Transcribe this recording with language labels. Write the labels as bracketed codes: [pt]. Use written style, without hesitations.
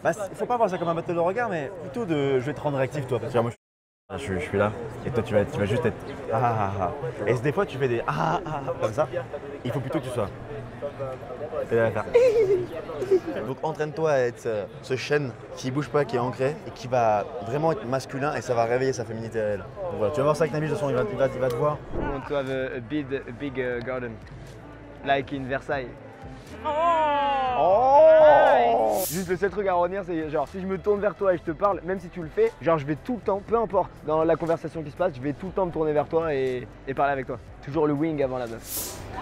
[fr] Bah, faut pas voir ça comme un battle de regard, mais plutôt de je vais te rendre réactif toi. Parce que moi, je suis là, et toi tu vas juste être ah. Et des fois, tu fais des ah comme ça. Il faut plutôt que tu sois. Et là, faire. Donc entraîne-toi à être ce chêne qui bouge pas, qui est ancré et qui va vraiment être masculin et ça va réveiller sa féminité à elle. Donc voilà, tu vas voir ça avec Nabil, de toute façon il va te voir. [en] We want to have a big garden, like in Versailles. Oh [fr] Juste le seul truc à retenir, c'est genre si je me tourne vers toi et je te parle, même si tu le fais, genre je vais tout le temps, peu importe dans la conversation qui se passe, je vais tout le temps me tourner vers toi et parler avec toi. Toujours le wing avant la meuf.